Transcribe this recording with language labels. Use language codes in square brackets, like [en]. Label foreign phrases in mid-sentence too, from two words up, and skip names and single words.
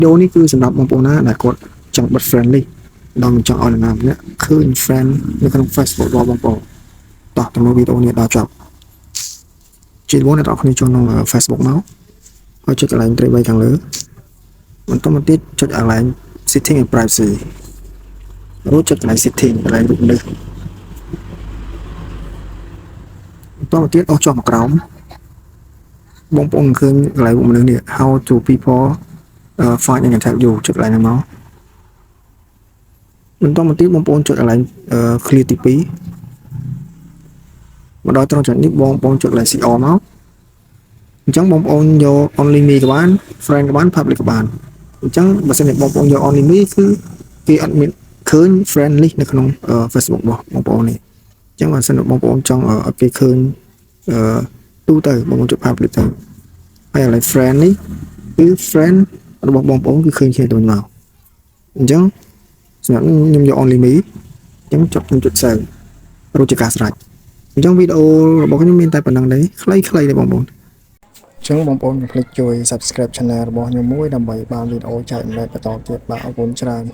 [km] video នេះគឺសម្រាប់បងប្អូនណាដែលគាត់ចង់បិទ friendly ដល់មិនចង់ឲ្យនរណាម្នាក់ឃើញ friend នៅក្នុង Facebook របស់បងប្អូនតោះទៅមើលវីដេអូនេះដល់ចប់ជាបងអ្នកនរគ្នាចូលក្នុង Facebook មកហើយចុចកន្លែងត្រី3ខាងលើបន្តមកទៀតចុចកន្លែង [en] setting and privacy [km] រួចចុចកន្លែង setting កន្លែងរូបមនុស្ស បន្តមកទៀតអស់ចុះមកក្រោមបងប្អូនឃើញកន្លែងរូបមនុស្សនេះ [en] how to people find and contact you [km] ចុចកន្លែងហ្នឹងមកបន្តមកទៀតបងប្អូនចុចកន្លែង clear ទី2មកដល់ត្រង់ចំណុ ចនេះបងប្អូនចុចកន្លែង CR មកអញ្ចឹងបងប្អូនយក [en] only me [km] ក៏បាន friend ក៏បាន public ក៏បានអញ្ចឹងបើសិនជា បងប្អូនយក [en] only me [km] គឺគេអត់មានឃើញ [en] friend list [km] នៅក្នុង Facebook របស់បងប្អូននេះអញ្ចឹងបើ សិនជាបងប្អូនចង់ឲ្យគេឃើញទូទៅបងប្អូនចុច public ទៅហើយឥឡូវ friend នេះគឺ friend របស់បងប្អូនគឺឃើញគ្នាទៅមកអញ្ចឹងសម្រាប់ខ្ញុំយក [en] only me [km] អញ្ចឹងខ្ញុំចុច save រួចជាការស្រេចអញ្ចឹងវីដេអូរបស់ខ្ញុំមានតែប៉ុណ្្នឹងទេខ្លីៗទេបងប្អូនអញ្ចឹងបងប្អូនកុំភ្លេចជួយ [en] subscribe channel [km] របស់ខ្ញុំមួយដើម្បីបានវីដេអូចែករំលែកបន្តទៀតបាទអរគុណច្រើន